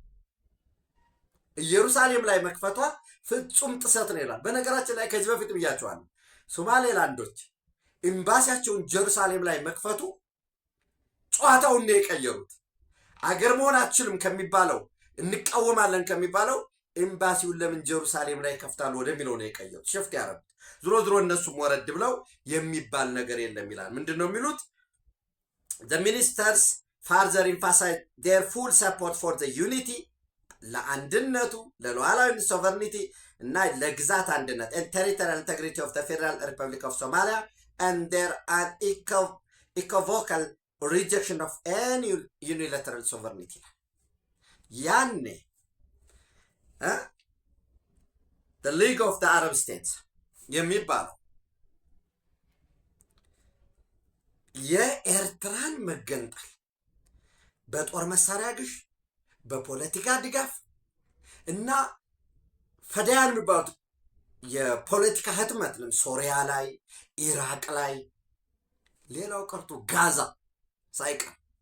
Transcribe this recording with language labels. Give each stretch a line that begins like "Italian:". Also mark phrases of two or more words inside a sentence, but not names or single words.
Amharic: ኢየሩሳሌም ላይ መክፈቷ ፍጹም ጥሰት ነው ይላል። በነገራችን ላይ ከዚህ በፊት ብያቸዋለሁ፣ ሶማሌላንዶች ኤምባሲያቸውን ጀሩሳሌም ላይ መክፈቱ ጨዋታውን ነው የቀየሩት። አገር መሆን አትችልም ከሚባለው እንቃወማለን ከሚባለው ኤምባሲውን ለምን ጀሩሳሌም ላይ ከፍታሉ ወደሚለው ነው የቀየሩት፣ ሽፍት ያደረጉት። ዝሮ እነሱም ወረድ ብለው የሚባል ነገር የለም ይላል። ምንድን ነው የሚሉት?
English: the ministers further emphasize their full support for the unity
Amharic: ለአንድነቱ ለሉዓላዊ ሶቨርኒቲ እና ለግዛት አንድነት
English: and territorial integrity of the Federal Republic of Somalia and their unequivocal rejection of any unilateral sovereignty.
Amharic: ያኔ the League of the Arab States የሚባለው የኤርትራን መገንጠል በጦር መሳሪያ ግሽ፣ በፖለቲካ ድጋፍ እና ፈዳያን የሚባሉት የፖለቲካ ህትመት ሶሪያ ላይ፣ ኢራቅ ላይ፣ ሌላው ቀርቶ ጋዛ ሳይቀር